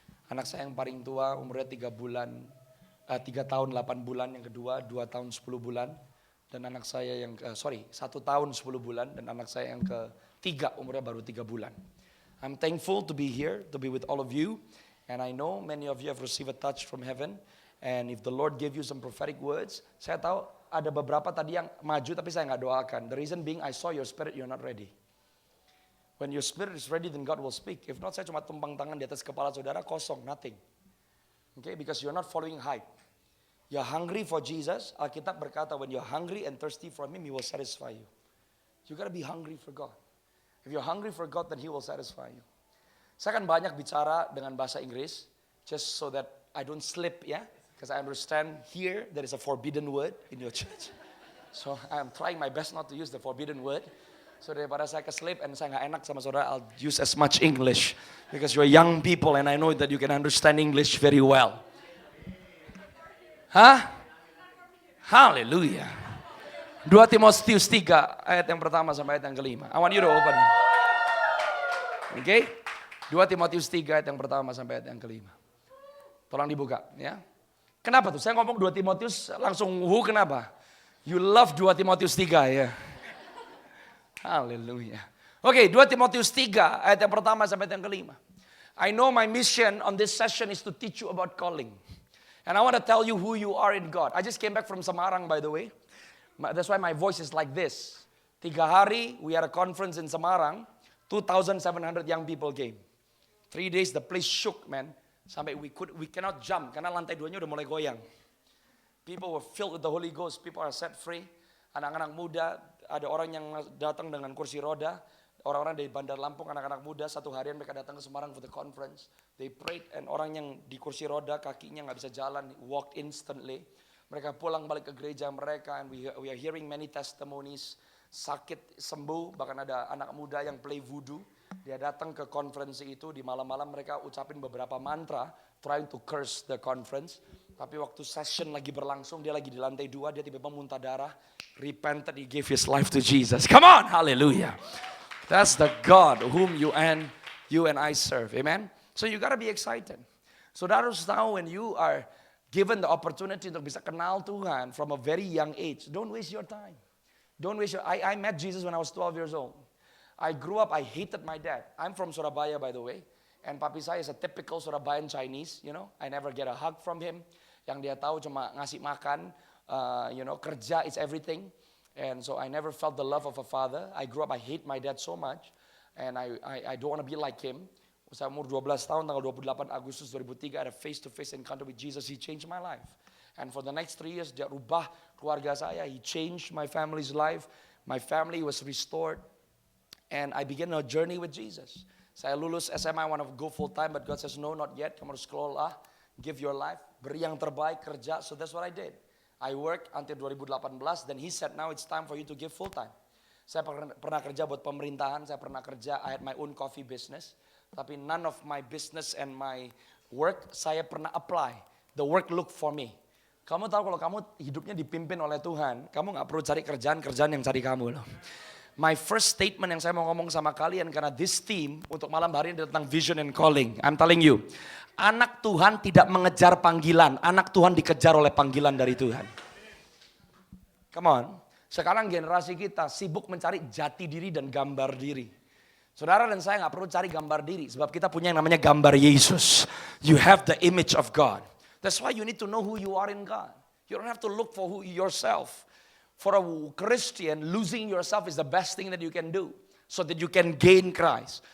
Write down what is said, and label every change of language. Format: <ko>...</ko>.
<id>Anak saya yang paling tua umurnya 3 tahun 8 bulan. Yang kedua 2 tahun 10 bulan. Dan anak saya yang 1 tahun 10 bulan. Dan anak saya yang ketiga umurnya baru 3 bulan.</id> <en>I'm thankful to be here, to be with all of you. And I know many of you have received a touch from heaven. And if the Lord gave you some prophetic words,</en> <id>saya tahu ada beberapa tadi yang maju tapi saya nggak doakan.</id> <en>The reason being I saw your spirit, you're not ready. When your spirit is ready, then God will speak. If not,</en> <id>saya cuma tumpang tangan di atas kepala saudara, kosong,</id> <en>nothing. Okay, because you're not following hype. You're hungry for Jesus.</en> <id>Alkitab berkata,</id> <en>when you're hungry and thirsty for Him, He will satisfy you. You gotta be hungry for God. If you're hungry for God, then He will satisfy you.</en> <id>Saya akan banyak bicara dengan bahasa Inggris,</id> <en>just so that I don't slip,</en> <id>ya.</id> <en>Because I understand here there is a forbidden word in your church. So I'm trying my best not to use the forbidden word. So</en> <id>daripada saya keslip</id> <en>and</en> <id>saya nggak enak sama saudara,</id> <en>I'll use as much English. Because you're young people and I know that you can understand English very well. Hah? Haleluya.</en> <id>2 Timotius 3 ayat yang pertama sampai ayat yang kelima.</id> <en>I want you to open. Okay?</en> <id>2 Timotius 3 ayat yang pertama sampai ayat yang kelima. Tolong dibuka ya. Kenapa tuh? Saya ngomong 2 Timotius langsung kenapa?</id> <en>You love 2 Timotius 3 ya. Haleluya.</en> <id>Oke, 2 Timotius 3 ayat yang pertama sampai ayat yang kelima.</id> <en>I know my mission on this session is to teach you about calling. And I want to tell you who you are in God. I just came back from Semarang, by the way. That's why my voice is like this.</en> <id>3 hari,</id> <en>we had a conference in Semarang. 2,700 young people came. 3 days, the place shook, man.</en> <id>Sampai</id> <en>we cannot jump,</en> <id>karena lantai 2-nya udah mulai goyang.</id> <en>People were filled with the Holy Ghost. People are set free.</en> <id>Anak-anak muda, ada orang yang datang dengan kursi roda. Orang-orang dari Bandar Lampung, anak-anak muda, 1 harian mereka datang ke Semarang</id> <en>for the conference. They prayed, and</en> <id>orang yang di kursi roda, kakinya nggak bisa jalan,</id> <en>walked instantly.</en> <id>Mereka pulang balik ke gereja mereka,</id> <en>and we are hearing many testimonies.</en> <id>Sakit sembuh, bahkan ada anak muda yang</id> <en>play voodoo.</en> <id>Dia datang ke konferensi itu, di malam-malam mereka ucapin beberapa mantra,</id> <en>trying to curse the conference.</en> <id>Tapi waktu session lagi berlangsung, dia lagi di lantai 2, dia tiba-tiba muntah darah.</id> <en>Repented, he gave his life to Jesus. Come on, hallelujah. That's the God whom you and I serve. Amen. So you gotta be excited.</en> <id>Saudara harus tahu</id> <en>when you are given the opportunity</en> <id>untuk bisa kenal Tuhan</id> <en>from a very young age. Don't waste your time. Don't waste your. I met Jesus when I was 12 years old. I grew up. I hated my dad. I'm from Surabaya, by the way. And</en> <id>papi saya</id> <en>is a typical Surabayan Chinese. You know, I never get a hug from him.</en> <id>Yang dia tahu cuma ngasih makan.</id> <en>Kerja is everything. And so I never felt the love of a father. I grew up, I hate my dad so much. And I don't want to be like him.</en> <id>Saya umur 12 tahun, tanggal 28 Agustus 2003,</id> <en>I had a face-to-face encounter with Jesus. He changed my life. And for the next 3 years,</en> <id>dia rubah keluarga saya.</id> <en>He changed my family's life. My family was restored. And I began a journey with Jesus.</en> <id>Saya lulus SMA,</id> <en>I want to go full time, but God says, no, not yet.</en> <id>Kamu harus sekolah,</id> <en>give your life,</en> <id>beri yang terbaik, kerja.</id> <en>So that's what I did. I worked until 2018, then he said, now it's time for you to give full time.</en> <id>Saya pernah kerja buat pemerintahan, saya pernah kerja,</id> <en>I had my own coffee business.</en> <id>Tapi</id> <en>none of my business and my work,</en> <id>saya pernah apply.</id> <en>The work look for me.</en> <id>Kamu tahu kalau kamu hidupnya dipimpin oleh Tuhan, kamu gak perlu cari kerjaan yang cari kamu loh.</id> <en>My first statement</en> <id>yang saya mau ngomong sama kalian, karena</id> <en>this team</en> <id>untuk malam hari ini tentang</id> <en>vision and calling. I'm telling you,</en> <id>anak Tuhan tidak mengejar panggilan, anak Tuhan dikejar oleh panggilan dari Tuhan.</id> <en>Come on,</en> <id>sekarang generasi kita sibuk mencari jati diri dan gambar diri. Saudara dan saya gak perlu cari gambar diri, sebab kita punya yang namanya gambar Yesus.</id> <en>You have the image of God. That's why you need to know who you are in God. You don't have to look for who yourself. For a Christian, losing yourself is the best thing that you can do. So that you can gain Christ.</en>